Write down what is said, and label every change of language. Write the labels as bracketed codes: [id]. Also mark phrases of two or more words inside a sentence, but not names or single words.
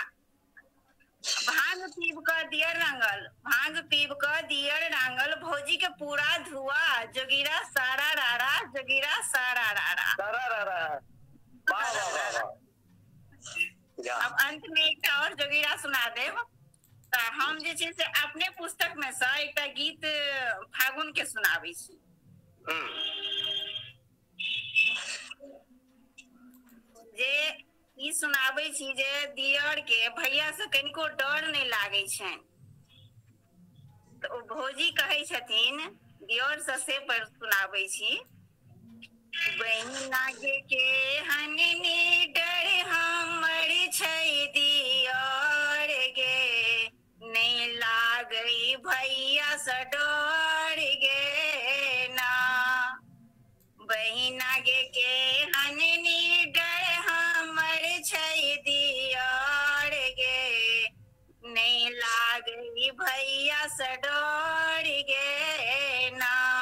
[mai] भांग पीब क दियर रंगल, भांग पीब क दियर रंगल, भौजी के पूरा धुआ, जोगिरा सारा रारा, जोगिरा सारा रारा। वाह वाह वाह। अब अंत में एक और जोगिरा सुना देव। हम जे छै से अपने पुस्तक में से एकटा गीत फागुन के सुनाबै छी। जे ई सुनाबै छी जे दियर के भैया से कनिको डर नहीं लागे छनि। तो भौजी कहे छथिन, दियर से पर सुनाबै छी। बहिना के हननी डर हमर छै दियर गे, नहीं लागई भैया से डर गे ना। बहिना के हननी डर हमर छै दियर गे, नहीं लागई भैया से डर गे ना।